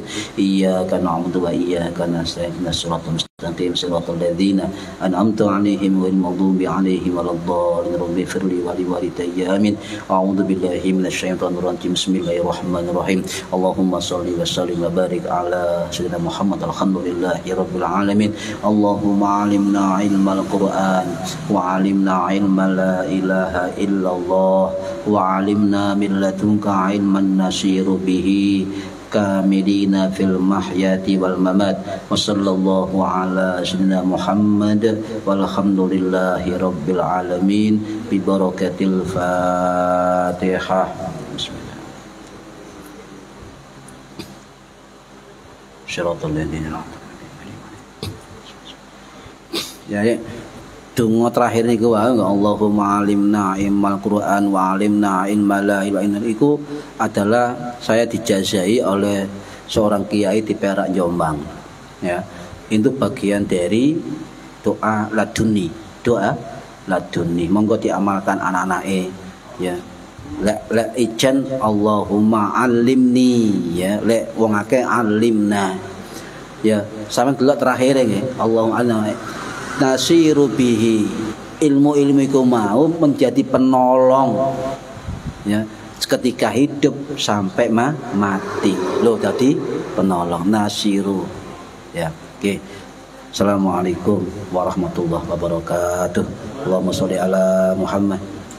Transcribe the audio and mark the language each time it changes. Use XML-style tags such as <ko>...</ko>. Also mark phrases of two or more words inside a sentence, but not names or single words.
<ar>إياك نعبد وإياك نستعين اهدنا الصراط المستقيم صراط الذين أنعمت عليهم غير المغضوب عليهم ولا الضالين. رب اغفر لي ولوالدي آمين أعوذ بالله من الشيطان الرجيم. بسم الله الرحمن الرحيم اللهم صل وسلم وبارك على سيدنا محمد. الحمد لله رب العالمين. اللهم علمنا علم القرآن وعلمنا علم لا إله إلا الله وعلمنا من لدنك علما نصير به كاملين في المحيا والممات. وصلى الله على سيدنا محمد والحمد لله رب العالمين ببركة الفاتحة.</ar> <jv>Bismillah.</jv> <ar>صراط الذين</ar> <jv>ya, donga terakhir niku wae,</jv> <ar>اللهم علمنا علم القرآن وعلمنا علم لا إله إلا</ar> <id>iku adalah saya dijazai oleh seorang kiai di Perak Jombang. Ya, itu bagian dari doa laduni, doa laduni.</id> <jv>Monggo diamalkan anak-anake, ya. Lek ijen</jv> <ar>اللهم علمني,</ar> <jv>ya, lek wong akeh alimna. Ya, sampeyan delok terakhir nggih,</jv> <ar>اللهم علمنا نصير به,</ar> <id>ilmu-ilmu itu mau menjadi penolong, ya, ketika hidup sampai mati. Loh, tadi penolong, nasiru, ya. Oke.</id> <ar>السلام عليكم ورحمة الله وبركاته. اللهم صل على محمد.</ar>